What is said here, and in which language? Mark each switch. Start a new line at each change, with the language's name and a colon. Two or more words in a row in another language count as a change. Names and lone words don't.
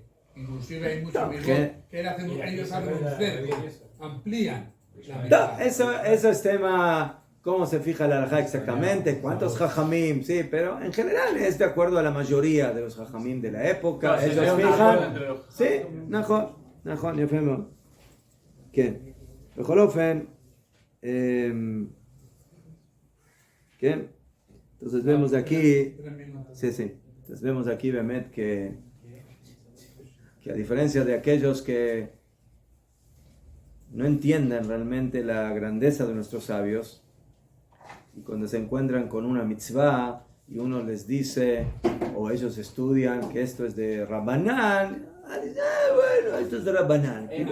Spanish: Inclusive hay mucho mejor ¿Qué? que ellos abren un cerco, amplían la No, mitad. eso es tema, cómo se fija la halajá exactamente, cuántos jajamim, sí, pero en general es de acuerdo a la mayoría de los jajamim de la época. Claro, se Ellos llega a un acuerdo fijan, entre los sí,
Hebrew: נכון, יפה מאוד. כן, בכל אופן, כן,
Spanish: entonces vemos aquí, sí, entonces vemos aquí, Bemet, que a diferencia de aquellos que no entienden realmente la grandeza de nuestros sabios, y cuando se encuentran con una mitzvah y uno les dice, o ellos estudian que esto es de Rabbanán, bueno, esto es de Rabbanán.